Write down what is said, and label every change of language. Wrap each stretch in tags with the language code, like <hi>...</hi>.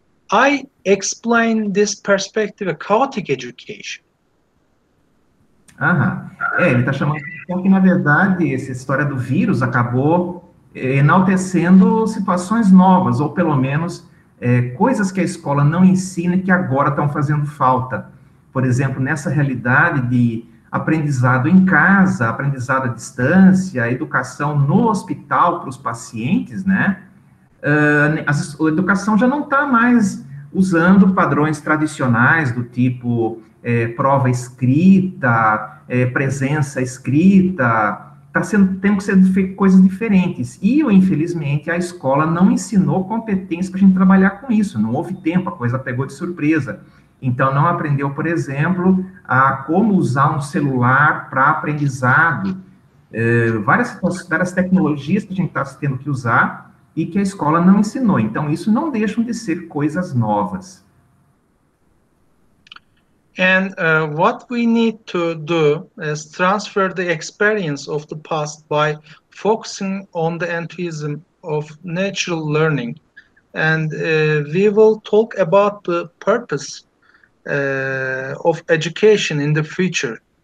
<en>I explain this perspective a chaotic education.</en> <pt>Ele está chamando de atenção que, na verdade, essa história do vírus acabou enaltecendo situações novas, ou pelo menos coisas que a escola não ensina e que agora estão fazendo falta. Por exemplo, nessa realidade de aprendizado em casa, aprendizado à distância, educação no hospital para os pacientes, né? A educação já não está mais usando padrões tradicionais do tipo prova escrita, presença escrita, tem que ser feito coisas diferentes. E, infelizmente, a escola não ensinou competência para a gente trabalhar com isso, não houve tempo, a coisa pegou de surpresa. Então, não aprendeu, por exemplo, a como usar um celular para aprendizado, várias tecnologias que a gente está tendo que usar e que a escola não ensinou. Então, isso não deixam de ser coisas novas.</pt> <en>And what we need to do is transfer the experience of the past by focusing on the enthusiasm of natural learning. And we will talk about the purpose of education in the future.</en>